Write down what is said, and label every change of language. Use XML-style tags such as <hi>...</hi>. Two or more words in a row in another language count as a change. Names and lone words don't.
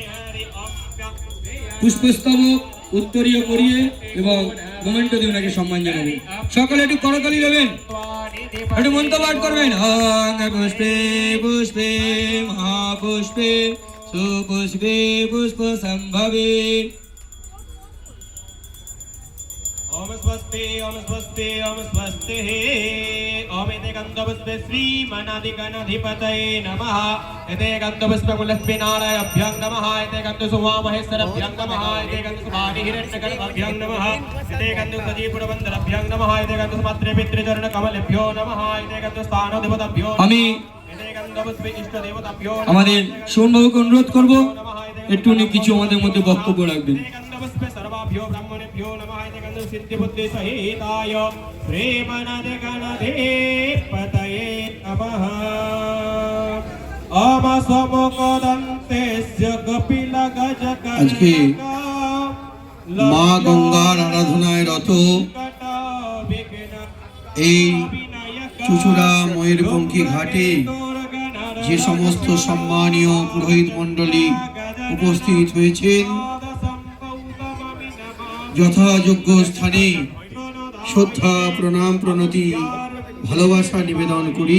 <bn>পুষ্পস্তবক উত্তরীয় করিয়ে এবং মোমেন্টো দিয়ে ওনাকে সম্মান জানাবেন। সকালে একটু করতালি দেবেন, একটু মন্ত্র পাঠ করবেন।</bn> <sa>পুষ্পে পুষ্পে মহাপুষ্পে সুপুষ্পে পুষ্প সম্ভবে। ओम स्वस्ति ओम स्वस्ति ओम स्वस्ति ओम इति गन्धपुष्पे श्रीमनाधिगणाधिपतये नमः। इति गन्धपुष्पकुलस्मिनारायभ्यं नमः। इति गन्धसुवामहेश्वरभ्यं नमः। इति गन्धसुवादिहिरण्यगर्भभ्यं नमः। इति गन्धसजीपुरवन्दरभ्यं नमः। इति गन्धसुमातृपितृचरणकमलेभ्यो नमः। इति गन्धस्थानदेवताभ्यो</sa> <bn>আমি</bn> <sa>इति गन्धपुष्पे इष्टदेवताभ्यो</sa> <bn>আমাদের সুমনবাবুকে অনুরোধ করব একটু উনি কিছু আমাদের মধ্যে বক্তব্য রাখবেন।</bn> <sa>सर्वाभ्यो ब्रह्मणेभ्यो नमः। इति गन्धसिद्धिबुद्धिसहिताय श्रीमनाधिगणाधिपतये नमः। ओम स्वमुखदन्तेस्य कपिलगजकर्णिका</sa> <bn>আজকে মা গঙ্গার আরাধনায় রত এই চুচুড়া ময়ূরপঙ্খী ঘাটে যে সমস্ত সম্মানীয় পুরোহিত মণ্ডলী উপস্থিত হয়েছেন, যথাযোগ্য স্থানে শ্রদ্ধা প্রণাম প্রণতি ভালোবাসা নিবেদন করি।</bn>